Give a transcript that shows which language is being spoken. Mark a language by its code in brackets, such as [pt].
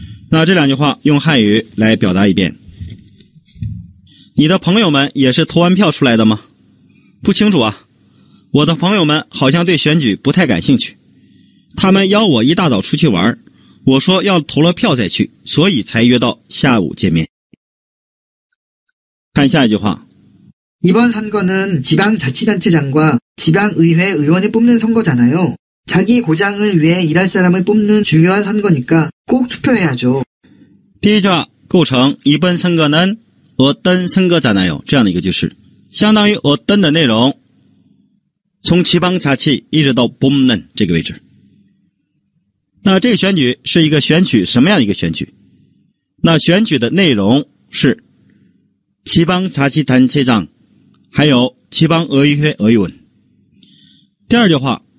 [zh] 那这两句话用汉语来表达一遍。你的朋友们也是投完票出来的吗？不清楚啊。我的朋友们好像对选举不太感兴趣。他们邀我一大早出去玩，我说要投了票再去，所以才约到下午见面。看下一句话。 [ko] 이번 선거는 지방자치단체장과 지방의회 의원을 뽑는 선거잖아요. 자기 고장을 위해 일할 사람을 뽑는 중요한 선거니까 꼭 투표해야죠. [zh] 第一句话构成 [ko] 이번 선거는 어떤 선거잖아요 [zh] 这样的一个句式，相当于어떤的内容，从지방자치一直到뽑는这个位置。那这个选举是一个选举什么样的一个选举？那选举的内容是지방자치단체장还有지방의회 의원。第二句话。